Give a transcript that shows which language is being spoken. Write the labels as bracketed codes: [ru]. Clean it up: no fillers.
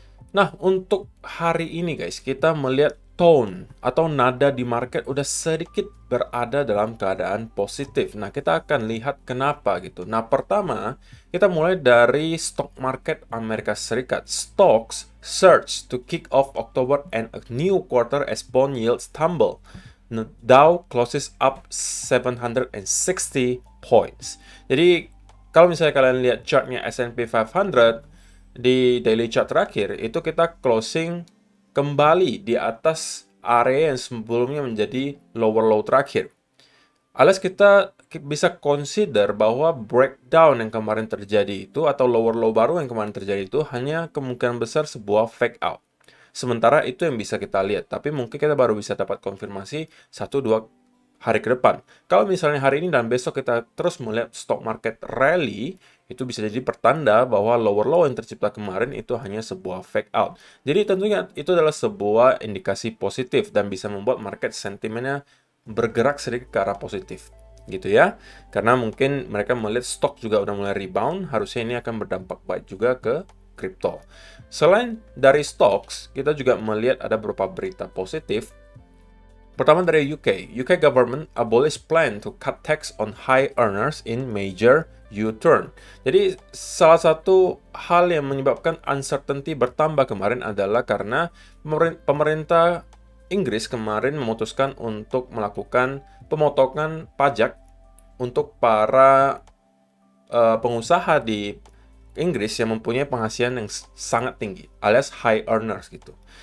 [id] Nah, untuk hari ini guys, kita melihat tone atau nada di market udah sedikit berada dalam keadaan positif. Nah, kita akan lihat kenapa gitu. Nah, pertama, kita mulai dari stock market Amerika Serikat. [en] Stocks surge to kick off October and a new quarter as bond yields tumble. Dow closes up 760 points. [id] Jadi, kalau misalnya kalian lihat chartnya S&P 500, di daily chart terakhir, itu kita closing kembali di atas area yang sebelumnya menjadi lower low terakhir. Alias kita bisa consider bahwa breakdown yang kemarin terjadi itu, atau lower low baru yang kemarin terjadi itu, hanya kemungkinan besar sebuah fake out. Sementara itu yang bisa kita lihat, tapi mungkin kita baru bisa dapat konfirmasi 1-2 hari ke depan. Kalau misalnya hari ini dan besok kita terus melihat stock market rally, itu bisa jadi pertanda bahwa lower low yang tercipta kemarin itu hanya sebuah fake out. Jadi tentunya itu adalah sebuah indikasi positif dan bisa membuat market sentimennya bergerak sedikit ke arah positif. Gitu ya. Karena mungkin mereka melihat stok juga udah mulai rebound, harusnya ini akan berdampak baik juga ke kripto. Selain dari stocks, kita juga melihat ada beberapa berita positif. Pertama dari UK. [en] UK government abolish plan to cut tax on high earners in major U-turn. [id] Jadi salah satu hal yang menyebabkan uncertainty bertambah kemarin adalah karena pemerintah Inggris kemarin memutuskan untuk melakukan pemotongan pajak untuk para pengusaha di Inggris yang mempunyai penghasilan yang sangat tinggi, alias high earners gitu.